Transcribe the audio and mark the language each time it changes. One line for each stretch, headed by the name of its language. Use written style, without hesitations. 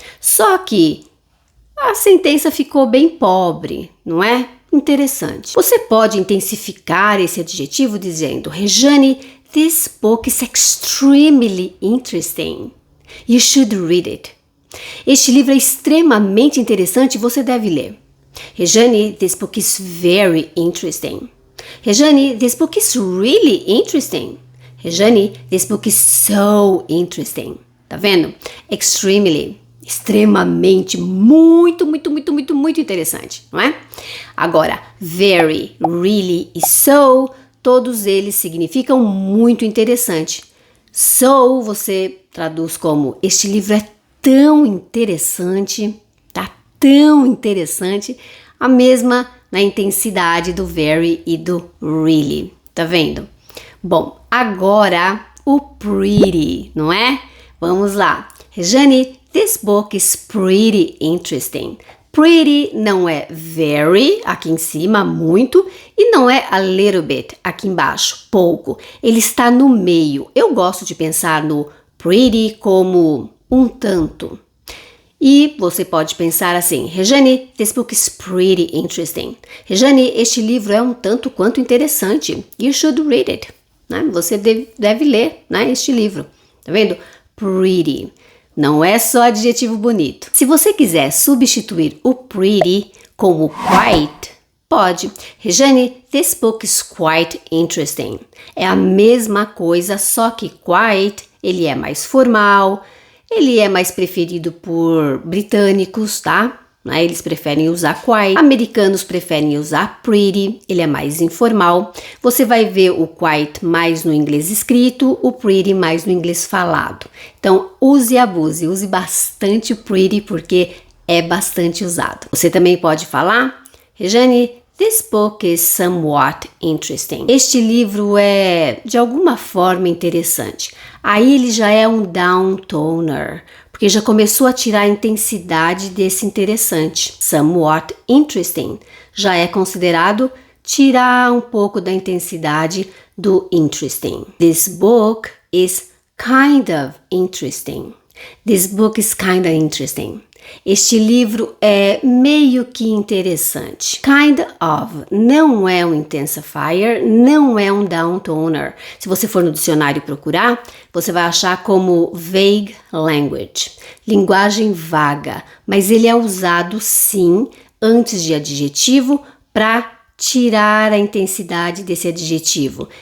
Portuguese: Só que a sentença ficou bem pobre, não é? Interessante. Você pode intensificar esse adjetivo dizendo, Regiane,
English: this book is extremely interesting. You should read it.
Portuguese: Este livro é extremamente interessante e você deve ler.
English: Regiane, this book is very interesting. Regiane, this book is really interesting. Regiane, this book is so interesting.
Portuguese: Tá vendo? Extremely, extremamente, muito, muito, muito, muito, muito interessante, não é? Agora, very, really e so, todos eles significam muito interessante. So, você traduz como, este livro é tão interessante, tá tão interessante, a mesma na intensidade do very e do really, tá vendo? Bom, agora o pretty, não é? Vamos lá.
English: Regiane, this book is pretty interesting.
Portuguese: Pretty não é very, aqui em cima, muito, e não é a little bit, aqui embaixo, pouco. Ele está no meio. Eu gosto de pensar no pretty como um tanto. E você pode pensar assim, Regiane,
English: this book is pretty interesting.
Portuguese: Regiane, este livro é um tanto quanto interessante.
English: You should read it.
Portuguese: Né? Você deve ler, né, este livro. Tá vendo? Pretty. Não é só adjetivo bonito. Se você quiser substituir o pretty com o quite, pode.
English: Regiane, this book is quite interesting.
Portuguese: É a mesma coisa, só que quite, ele é mais formal. Ele é mais preferido por britânicos, tá? Eles preferem usar quite. Americanos preferem usar pretty. Ele é mais informal. Você vai ver o quite mais no inglês escrito, o pretty mais no inglês falado. Então, use e abuse. Use bastante o pretty porque é bastante usado. Você também pode falar, Regiane,
English: this book is somewhat interesting.
Portuguese: Este livro é de alguma forma interessante. Aí ele já é um downtoner, porque já começou a tirar a intensidade desse interessante. Somewhat interesting já é considerado tirar um pouco da intensidade do interesting.
English: This book is kind of interesting. This book is kind of interesting.
Portuguese: Este livro é meio que interessante. Kind of não é um intensifier, não é um downtoner. Se você for no dicionário procurar, você vai achar como vague language, linguagem vaga, mas ele é usado sim antes de adjetivo para tirar a intensidade desse adjetivo.